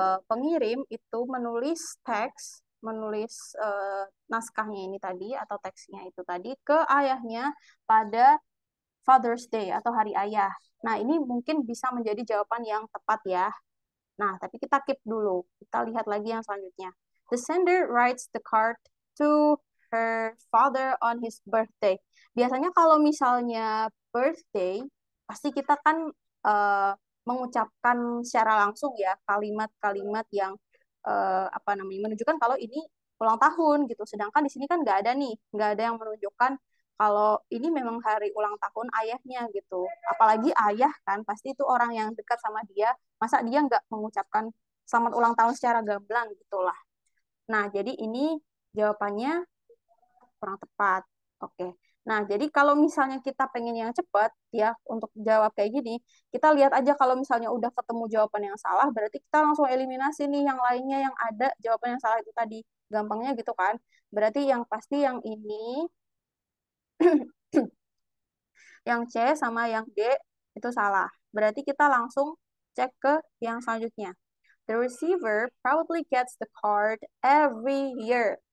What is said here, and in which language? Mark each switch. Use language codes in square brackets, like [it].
[id] pengirim itu menulis teks, menulis naskahnya ini tadi atau teksnya itu tadi ke ayahnya pada Father's Day atau Hari Ayah. Nah, ini mungkin bisa menjadi jawaban yang tepat ya. Nah, tapi kita keep dulu. Kita lihat lagi yang selanjutnya. [en] The sender writes the card to her father on his birthday. [id] Biasanya kalau misalnya birthday, pasti kita kan uh, mengucapkan secara langsung ya kalimat-kalimat yang apa namanya menunjukkan kalau ini ulang tahun gitu. Sedangkan di sini kan nggak ada nih, nggak ada yang menunjukkan kalau ini memang hari ulang tahun ayahnya gitu. Apalagi ayah kan pasti itu orang yang dekat sama dia, masa dia nggak mengucapkan selamat ulang tahun secara gamblang gitulah. Nah, jadi ini jawabannya kurang tepat. Oke. Nah, jadi kalau misalnya kita pengen yang cepat ya untuk jawab kayak gini, kita lihat aja kalau misalnya udah ketemu jawaban yang salah, berarti kita langsung eliminasi nih yang lainnya yang ada jawaban yang salah itu tadi. Gampangnya gitu kan. Berarti yang pasti yang ini, yang C sama yang D itu salah. Berarti kita langsung cek ke yang selanjutnya. [en] The receiver probably gets the card every year.